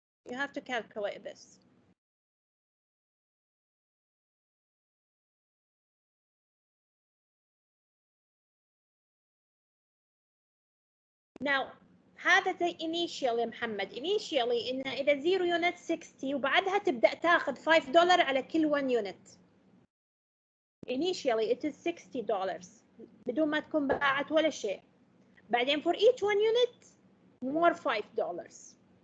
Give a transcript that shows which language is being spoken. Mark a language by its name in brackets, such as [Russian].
[English] You have to calculate this. Now [Arabic] هذا [English] the initial [Arabic] يا محمد. [English] Initially [Arabic] إن إذا 0 unit 60 وبعدها تبدأ تاخذ $5 على كل 1 unit. [English] Initially it is $60 [Arabic] بدون ما تكون باعت ولا شيء. بعدين [English] for each 1 unit more $5.